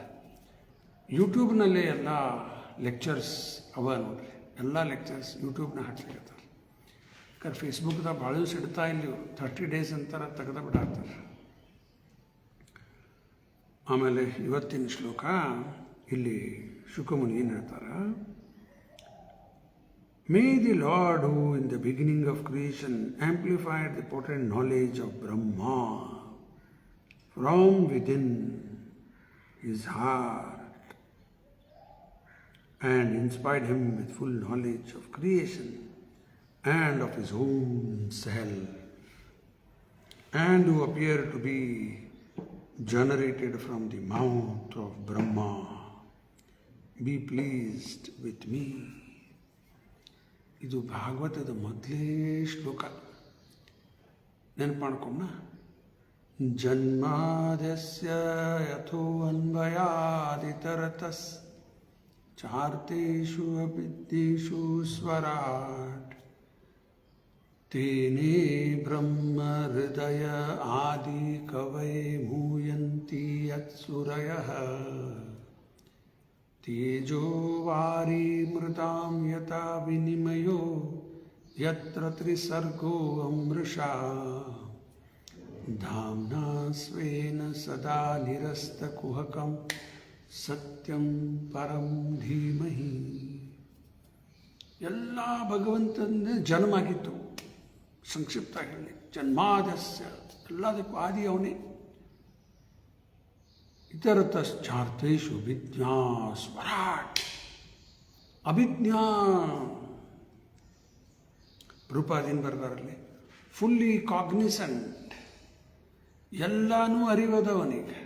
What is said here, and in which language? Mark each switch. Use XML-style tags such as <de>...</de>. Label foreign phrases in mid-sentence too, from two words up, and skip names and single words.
<kn>ಯೂಟ್ಯೂಬ್ನಲ್ಲೇ ಎಲ್ಲ ಲೆಕ್ಚರ್ಸ್ ಅವ ನೋಡ್ರಿ, ಎಲ್ಲ ಲೆಕ್ಚರ್ಸ್ ಯೂಟ್ಯೂಬ್ನ ಹಾಕ್ಲಿಕ್ಕತ್ತಾರೆ. ಯಾಕಂದ್ರೆ ಫೇಸ್ಬುಕ್ದಾಗ ಭಾಳ ದಿವಸ ಇಡ್ತಾ ಇಲ್ಲಿ 30 days ಅಂತಾರೆ, ತೆಗೆದು ಬಿಡಾಕ್ತಾರೆ. ಆಮೇಲೆ ಇವತ್ತಿನ ಶ್ಲೋಕ ಇಲ್ಲಿ ಶುಕಮುನಿ ಏನು ಹೇಳ್ತಾರೆ,</kn> <en>May the Lord, who in the beginning of creation amplified the potent knowledge of Brahma from within his heart and inspired him with full knowledge of creation and of his own self, and who appeared to be generated from the mouth of Brahma, be pleased with me.</en> <kn>ಇದು ಭಾಗವತದ ಮೊದಲೇ ಶ್ಲೋಕ, ನೆನಪು ಮಾಡ್ಕೊಂಡ.</kn> <sa>ಜನ್ಮಾದ್ಯಸ್ಯ ಯಥೋ ಅನ್ವಯಾದಿತರತಸ್ ಚಾರ್ತೇಷು ಅವಿದ್ಯೇಷು ಸ್ವರಾಟ್ ತೇನೇ ಬ್ರಹ್ಮ ಹೃದಯ ಆದಿ ಕವಯೇ ಮೂಯಂತಿ ಯತ್ಸುರಯಃ ತೇಜೋ ವಾರಿ ಮೃತಾಂ ಯಥಾ ವಿನಿಮಯೋ ಯತ್ರ ತ್ರಿಸರ್ಗೋ ಅಮೃಷಾ ಧಾಮ್ನಾ ಸ್ವೇನ ಸದಾ ನಿರಸ್ತಕುಹಕಂ ಸತ್ಯಂ ಪರಂ ಧೀಮಹಿ.</sa> <kn>ಎಲ್ಲ ಭಗವಂತನ ಜನ್ಮ ಆಗಿತ್ತು. ಸಂಕ್ಷಿಪ್ತ ಹೇಳಿ, ಜನ್ಮಾದಸ್ಯ ಎಲ್ಲದಕ್ಕೂ ಆದಿ ಅವನೇ.</kn> <sa>ಇತರತಶ್ಚಾರ್ಥೇಷು ವಿಜ್ಞಾ ಸ್ವರಾಟ್. ಅಭಿಜ್ಞಾ ರೂಪಾದೀನ್</sa> <kn>ಬರ್ದಾರಲ್ಲಿ</kn> <en>fully cognizant,</en> <kn>ಎಲ್ಲನೂ ಅರಿವದವನಿಗೆ.</kn>